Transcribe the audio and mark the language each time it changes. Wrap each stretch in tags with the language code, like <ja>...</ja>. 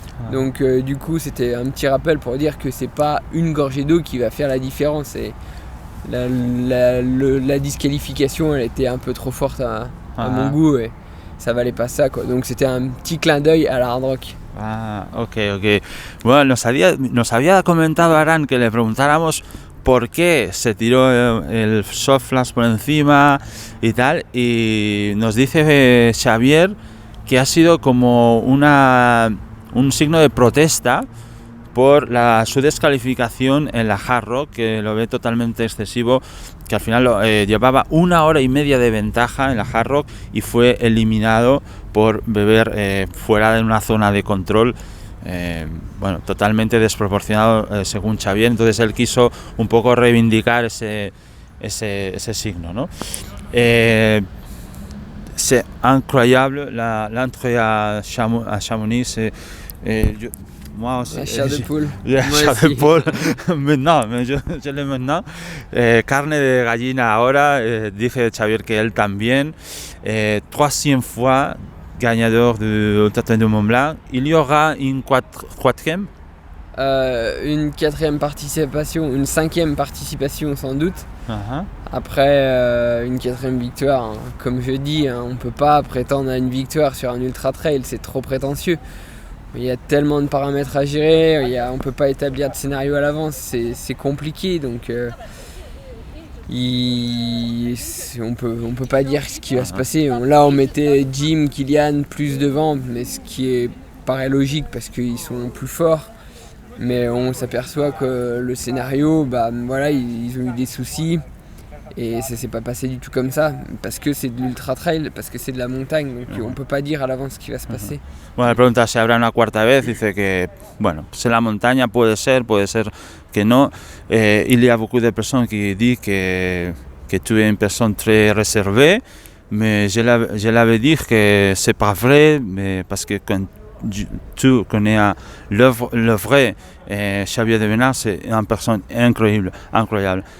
<fr>Donc du coup c'était un petit rappel pour dire que c'est pas une gorgée d'eau qui va faire la différence. Et la disqualification, elle était un peu trop forte à mon goût, et ça valait pas ça, quoi. Donc c'était un petit clin d'œil à la hard rock. Ok.</fr> <es>Bueno, nos había comentado Aran que le preguntáramos por qué se tiró el soft flash por encima y tal, y nos dice Xavier que ha sido como un signo de protesta por su descalificación en la Hard Rock, que lo ve totalmente excesivo, que al final llevaba 1 hora y media de ventaja en la Hard Rock y fue eliminado por beber fuera de una zona de control, bueno, totalmente desproporcionado según Xavier. Entonces él quiso un poco reivindicar ese signo, ¿no?</es> <fr>C'est incroyable l'entrée à Chamonix. Moi aussi, la chair de poule. La chair de poule, maintenant, mais je l'ai maintenant.</fr> <es>Carne de gallina ahora, dice Xavier que él también.</es> <fr>3e fois gagnador du Ultra du Mont Blanc. Il y aura une quatrième? Une 4e participation, une 5e participation sans doute. Après une 4e victoire, hein. Comme je dis, hein, on peut pas prétendre à une victoire sur un ultra trail, c'est trop prétentieux. Il y a tellement de paramètres à gérer, on peut pas établir de scénario à l'avance, c'est compliqué, donc on peut pas dire ce qui va se passer. Là on mettait Jim, Kilian plus devant, mais ce qui paraît logique parce qu'ils sont plus forts, mais on s'aperçoit que le scénario, voilà, ils ont eu des soucis, Et ça s'est pas passé du tout comme ça, parce que c'est de l'ultra trail, parce que c'est de la montagne, donc on peut pas dire à l'avance ce qui va se passer.</fr> <es>Bueno, le pregunta si habrá una cuarta vez, dice que, bueno, pues en la montaña puede ser que no.</es> <fr>Il y a beaucoup de personnes qui disent que tu es une personne très réservée, mais je l'avais dit que c'est pas vrai, mais parce que quand tu connais le vrai Xavier de Benard, c'est une personne incroyable.</fr>